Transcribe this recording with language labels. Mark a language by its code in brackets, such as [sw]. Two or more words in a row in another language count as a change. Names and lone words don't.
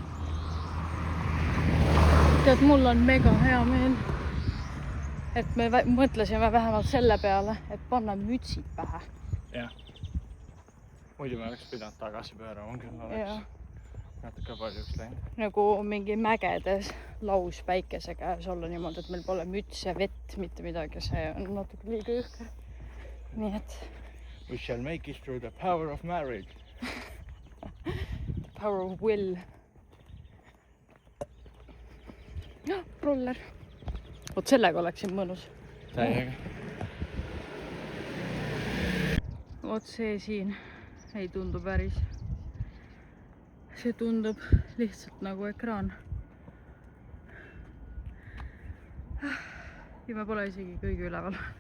[et] Tead, mul on mega hea meel, et me mõtlesime vähemalt selle peale, et panna mütsid pähe. Jah. Muidu me oleks pidanud tagasi pöörama, küll oleks natuke paljuks läinud. Nagu mingi mägedes laus päikese käes olla niimoodi, et meil pole müts ja vett, mitte midagi. See on natuke liiga jõhker. Nii et... [en] We shall make it through the power of marriage. The power of will. Roller. [et] Vot sellega oleksin mõnus. Täiega. Vot see siin ei tundu päris. See tundub lihtsalt nagu ekraan. Ja me pole isegi kõige üleval.